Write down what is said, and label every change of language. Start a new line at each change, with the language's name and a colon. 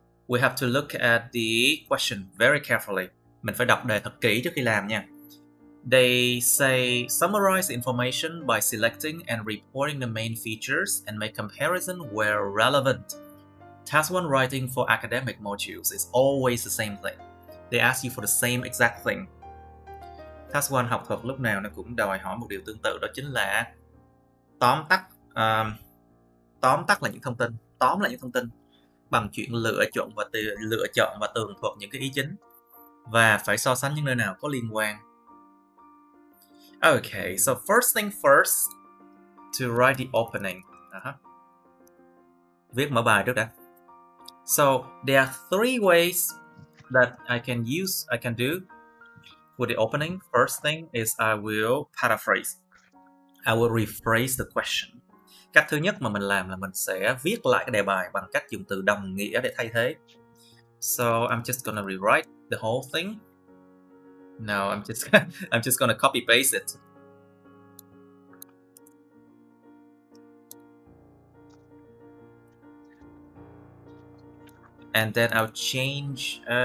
English: We have to look at the question very carefully.
Vietnamese: Mình phải đọc đề thật kỹ trước khi làm nha.
English: They say, summarize the information by selecting and reporting the main features and make comparison where relevant. Task 1 writing for academic modules is always the same thing. They ask you for the same exact thing.
Vietnamese: Task 1 học thuật lúc nào nó cũng đòi hỏi một điều tương tự, đó chính là tóm tắt là những thông tin, tóm lại những thông tin bằng chuyện lựa chọn và tường thuật những cái ý chính, và phải so sánh những nơi nào có liên quan.
English: Okay, so first thing first, to write the opening.
Vietnamese: Viết mở bài trước đã.
English: So there are three ways that I can do with the opening. First thing is I will paraphrase. I will rephrase the question.
Vietnamese: Cách thứ nhất mà mình làm là mình sẽ viết lại cái đề bài bằng cách dùng từ đồng nghĩa để thay thế.
English: So I'm just gonna rewrite the whole thing. No, I'm just gonna copy paste it. And then I'll change.